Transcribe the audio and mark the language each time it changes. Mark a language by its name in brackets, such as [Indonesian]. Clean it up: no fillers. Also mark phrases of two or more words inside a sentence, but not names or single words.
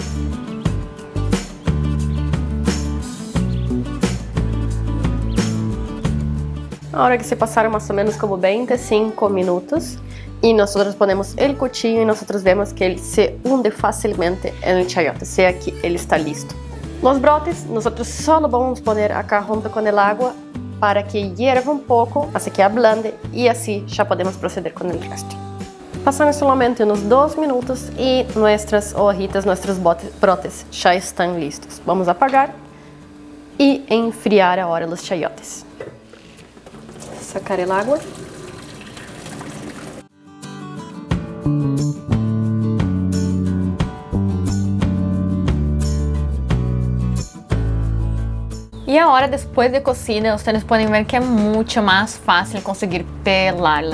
[Portuguese] Ahora que se passaram mais ou menos como 25 minutos e nós ponemos o cuchillo e nós vemos que ele se hunde facilmente no chayote, sea que ele está listo. Os brotes, nós só vamos poner acá junto com o água para que hierva um pouco, [Spanish] hasta que ablande [Portuguese] e assim já podemos proceder com o resto. Passaram solamente uns 2 minutos e nossas hojitas, nossos brotes já estão listos. Vamos apagar e enfriar agora os chayotes. [Spanish] Sacar el agua. [Portuguese] E agora, depois de cocida, vocês podem ver que é muito mais fácil conseguir pelarla.